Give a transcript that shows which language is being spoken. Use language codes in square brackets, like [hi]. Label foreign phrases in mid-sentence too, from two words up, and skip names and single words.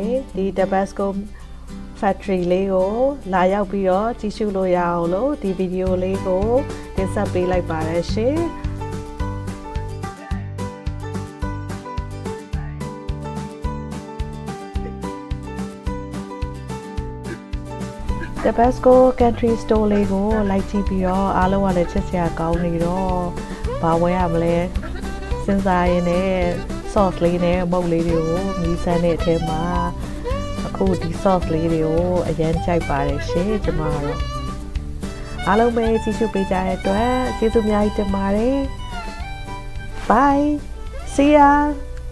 [my] ဒီ Tabasco factory လေးကိုလာရောက်ပြီးတော့ကြည့်ရှုလို့ရအောင်လို့ဒီဗီဒီယိုလေးကိုတင်ဆက်ပေးလိုက်ပါတယ်ရှင် Tabasco country store လေးကိုလိုက်ကြည့်ပြီးတော့အားလုံးကလည်းချစ်စရာကော င်းနေတော့ဘာဝယ်ရမလဲစဉ်းစားရင်းနဲ့ sauce လေးနဲ့မုတ်လေးတွေကိုမြည်ဆန်းတဲ့အထဲမှာအခုဒီ sauce လေးတွေကိုအရင်ကြိုက်ပါတယ်ရှင်ကျမတို့အားလုံးပဲကြည့်ရှုပေးကြတဲ့အတွက်ကျေးဇူးအများကြီးတင်ပါတယ် [en] Bye see ya